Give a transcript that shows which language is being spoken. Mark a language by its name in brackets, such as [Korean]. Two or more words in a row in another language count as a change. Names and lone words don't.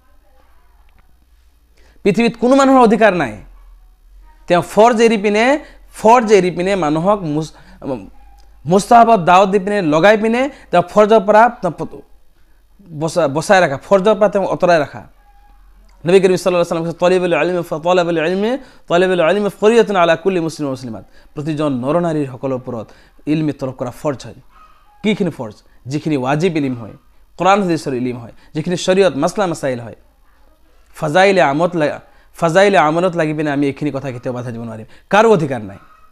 [Assamese] পৃথিৱীত কোনো মানুহৰ অধিকাৰ নাই তেওঁ ফৰ্জ এৰি পিনে মানুহক মুস্তাহাবত দাওয়াত দি পিনে লগাই পিনে তেওঁ ফৰ্জৰ পৰা বচাই ৰাখা, ফৰ্জৰ পৰা তেওঁ অতৰাই ৰাখা। নবী কৰীম [Arabic] صلى الله عليه وسلم طلب العلم فريضة على كل مسلم ومسلمة, [Assamese] প্ৰতিজন নৰনাৰীৰ সকলৰ ওপৰত ইলমি তলব কৰা ফৰ্জ হয়। কিখিনি ফৰ্জ? যিখিনি ৱাজিব ইলম হয়, কোৰআন হাদিছৰ ইলম হয়, যিখিনি শৰীয়ত [Arabic] مسألة مسائل [Assamese] হয়। ফাজাইলে আমলত লাগি পিনে আমি এইখিনি কথা কেতিয়াও বাধা দিব নোৱাৰিম, কাৰো অধিকাৰ নাই।